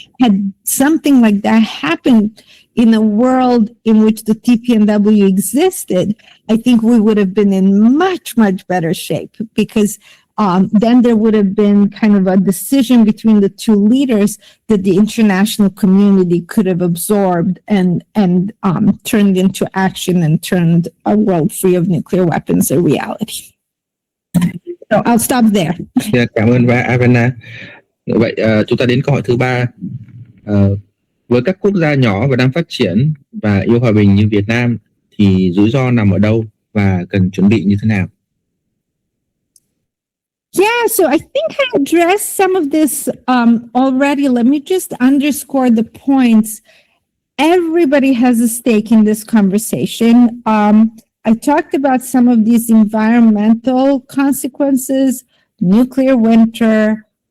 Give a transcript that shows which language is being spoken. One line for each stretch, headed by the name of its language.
English: Had something like that happened in a world in which the TPNW existed, I think we would have been in much better shape, because then there would have been kind of a decision between the two leaders that the international community could have absorbed and turned into action and turned a world free of nuclear weapons a reality. So I'll stop there.
Vietnamese: Yeah, cảm ơn Ivana. Vậy chúng ta đến câu hỏi thứ ba. Với các quốc gia nhỏ và đang phát triển và yêu hòa bình như Việt Nam thì rủi ro nằm ở đâu và cần chuẩn bị như thế nào?
English: Yeah, so I think I addressed some of this already. Let me just underscore the points. Everybody has a stake in this conversation. I talked about some of these environmental consequences, nuclear winter,